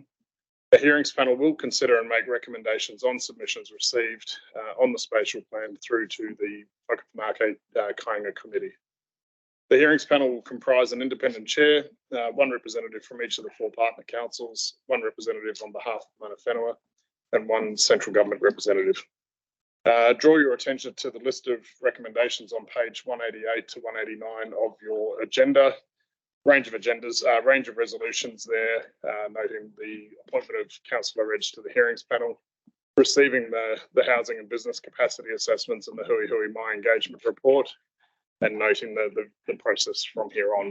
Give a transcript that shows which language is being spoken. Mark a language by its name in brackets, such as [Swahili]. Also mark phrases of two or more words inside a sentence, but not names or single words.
[English] The hearings panel will consider and make recommendations on submissions received on the spatial plan through to the Whakamutunga Committee. The hearings panel will comprise an independent chair, 1 representative from each of the 4 partner councils, 1 representative on behalf of [Māori] mana whenua, [English] and 1 central government representative. Draw your attention to the list of recommendations on page 188 to 189 of your agenda. Range of resolutions there, noting the appointment of Councillor Edge to the hearings panel, receiving the housing and business capacity assessments and the Hui Mai engagement report, and noting the process from here on.